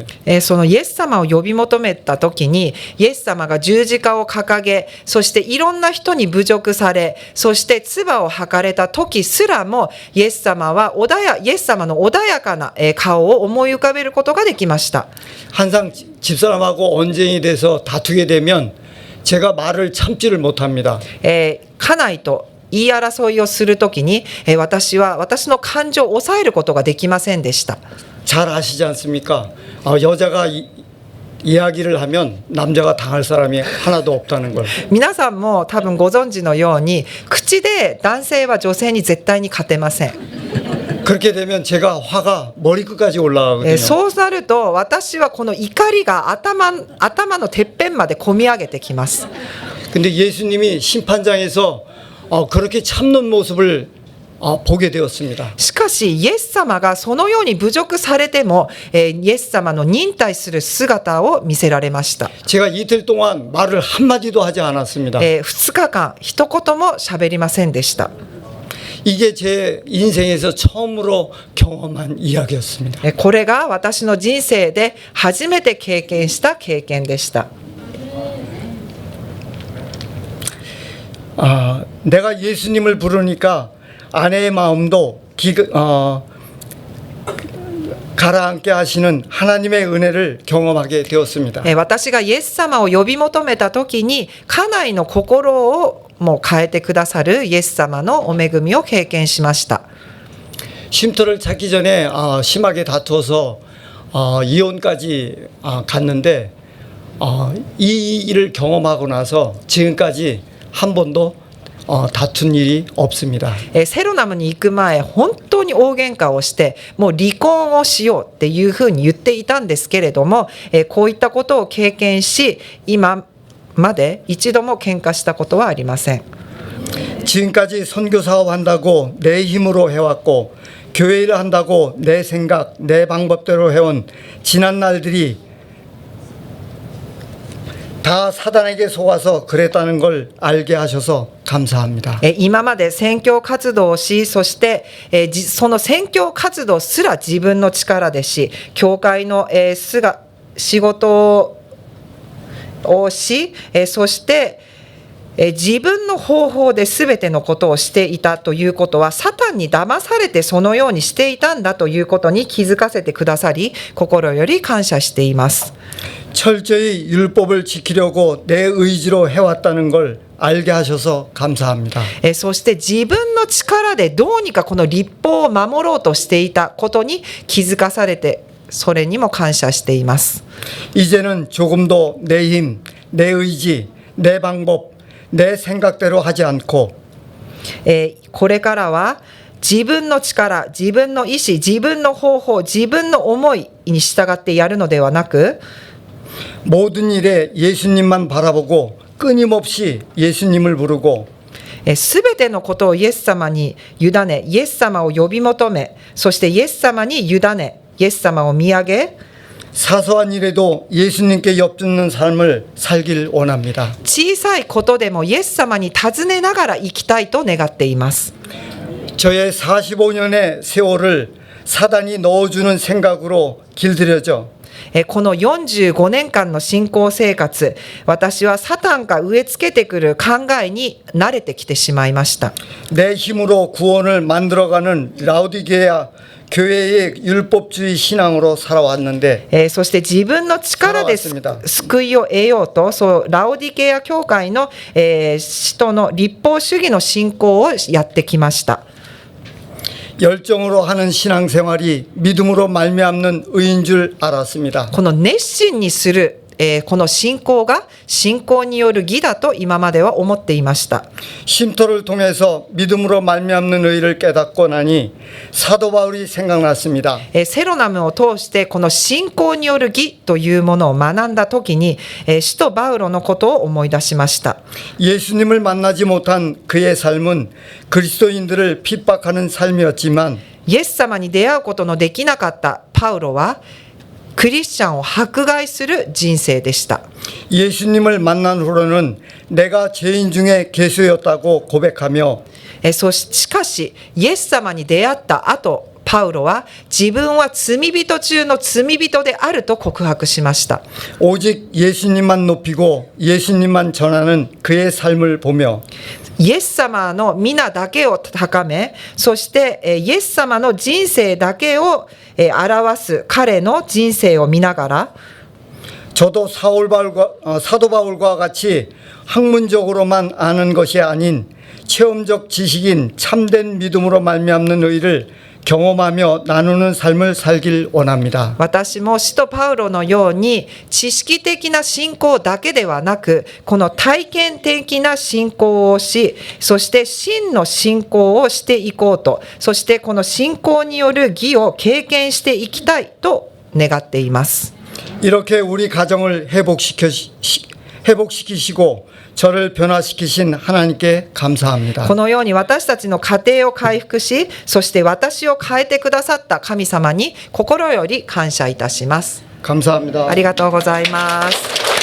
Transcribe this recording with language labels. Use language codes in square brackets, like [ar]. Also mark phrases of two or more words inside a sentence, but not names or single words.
[ja] そのイエス様を呼び求めた時に、イエス様が十字架を掲げ、そしていろんな人に侮辱され、そして唾を吐かれた時すらも、イエス様イエス様の穏やかな顔を思い浮かべることができました。 [ko] 항상 집사람하고 언쟁이 돼서 다투게 되면 제가 말을 참지를 못합니다. [ja] 家内と言い争いをするときに、私は私の感情を抑えることができませんでした。 [ko] 잘 아시지 않습니까? 여자가 이야기를 하면 남자가 당할 사람이 하나도 없다는 걸. [ja] 皆さんも多分ご存知のように、口で男性は女性に絶対に勝てません。 [ko] 그렇게 되면 제가 화가 머리끝까지 올라가거든요. [ja] そうなると私はこの怒りが頭のてっぺんまで込み上げてきます。 [ko] 근데 예수님이 심판장에서 그렇게 참는 모습을 보게 되었습니다. [ja] しかしイエス様がそのように侮辱されても、イエス様の忍耐する姿を見せられました。 [ko] 제가 이틀 동안 말을 한마디도 하지 않았습니다. [ja] 2 日間一言も喋りませんでした。 [ko] 이게 제 인생에서 처음으로 경험한 이야기였습니다. [ja] これが私の人生で初めて経験した経験でした。 [ko] 내가 예수님을 부르니까 아내의 마음도 가라앉게 하시는 하나님의 은혜를 경험하게 되었습니다. [ja] 私がイエス様を呼び求めた時に家内の心をもう変えてくださるイエス様のお恵みを経験しました。 [ko] 쉼터를 찾기 전에 심하게 다투어서 이혼까지 갔는데 이 일을 경험하고 나서 지금까지 한 번도 다툰 일이 없습니다. [ja] セロナムに行く前本当に大喧嘩をしてもう離婚をしようっていうふうに言っていたんですけれども、こういったことを経験し今まで一度も喧嘩したことはありません。 [ko] 지금까지 선교 사업한다고 내 힘으로 해왔고 교회를 한다고 내 생각, 내 방법대로 해온 지난 날들이 다 사단에게 속아서 그랬다는 걸 알게 하셔서 감사합니다. [ja] 今まで宣教活動をし、そしてその宣教活動すら自分の力でし、教会の仕事をし、そして自分の方法で全てのことをしていたということは、サタンに騙されてそのようにしていたんだということに気づかせてくださり、心より感謝しています。 [ko] 철저히 율법을 지키려고 내 의지로 해왔다는 걸 알게 하셔서 감사합니다. [ja] そして自分の力でどうにかこの律法を守ろうとしていたことに気づかされて、それにも感謝しています。 [ko] 이제는 조금도 내 힘, 내 의지, 내 방법, 내 생각대로 하지 않고 [ja] これからは自分の力、自分の意志、自分の方法、自分の思いに従ってやるのではなく、 [ko] 모든 일에 예수님만 바라보고 끊임없이 예수님을 부르고 [ja] すべてのことをイエス様に委ね、イエス様を呼び求め、そしてイエス様に委ね、イエス様を見上げ、 [ko] 사소한 일에도 예수님께 엿듣는 삶을 살길 원합니다. [ja] 小さいことでもイエス様に尋ねながら生きたいと願っています。 [ko] 저의 45년의 세월을 사단이 넣어주는 생각으로 길들여져 [ja] この45年間の信仰生活、私はサタンが植え付けてくる考えに慣れてきてしまいました。 [ko] 내 힘으로 구원을 만들어가는 라우디게아 교회의 율법주의 신앙으로 살아왔는데 [ja] そして自分の力で救いを得ようと、そうラオディケア教会の、使徒の律法主義の信仰をやってきました。 [ko] 열정으로 하는 신앙생활이 믿음으로 말미암는 의인 줄 알았습니다. [ja] この熱心にする、この信仰が信仰による義だと今までは思っていました。 [ko] 쉼터를 통해서 믿음으로 말미암는 의를 깨닫고 나니 사도 바울이 생각났습니다. [ja] セロナムを通してこの信仰による義というものを学んだ時に、使徒バウロのことを思い出しました。 [ko] 예수님을 만나지 못한 그의 삶은 그리스도인들을 핍박하는 삶이었지만 [ja] イエス様に出会うことのできなかったパウロはクリスチャンを迫害する人生でした。 [ko] 예수님을 만난 후로는 내가 죄인 중에 괴수였다고 고백하며 [ja] しかしイエス様に出会った後、パウロは自分は罪人中の罪人であると告白しました。 [ko] 오직 예수님만 높이고 예수님만 전하는 그의 삶을 보며 [ja] イエス様の皆だけを高め、そしてイエス様の人生だけを表す彼の人生を見ながら、 [ko] 저도 사도 바울과 같이 학문적으로만 아는 것이 아닌 체험적 지식인 참된 믿음으로 말미암는 의를 경험하며 나누는 삶을 살길 원합니다. [ja] 私も使徒パウロのように知識的な信仰だけではなく、この体験的な信仰をし、そして真の信仰をしていこうと、そしてこの信仰による義を経験していきたいと願っています。 [ko] 이렇게 우리 가정을 회복시키시고 저를 변화시키신 하나님께 감사합니다. [ja] このように私たちの家庭を回復し、そして私を変えてくださった神様に心より感謝いたします。 [ko] 감사합니다. [ja] ありがとうございます。